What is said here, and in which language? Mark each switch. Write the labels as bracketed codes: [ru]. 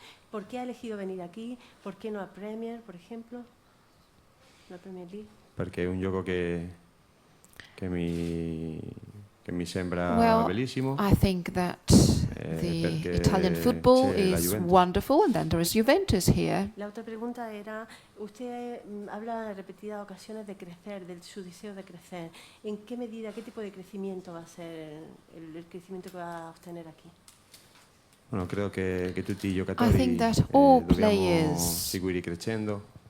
[es] ¿Por qué ha elegido venir aquí? ¿Por qué no a Premier, por ejemplo? La Premier League. [it] Perché è un gioco che mi sembra bellissimo. [en] I think that the Italian football is wonderful, and then there is Juventus here. [es] La otra pregunta era, usted habla en repetidas ocasiones de crecer, de su deseo de crecer. ¿En qué medida, qué tipo de crecimiento va a ser el crecimiento que va a obtener aquí? [it] Bueno, credo che tutti i giocatori dobbiamo seguire crescendo.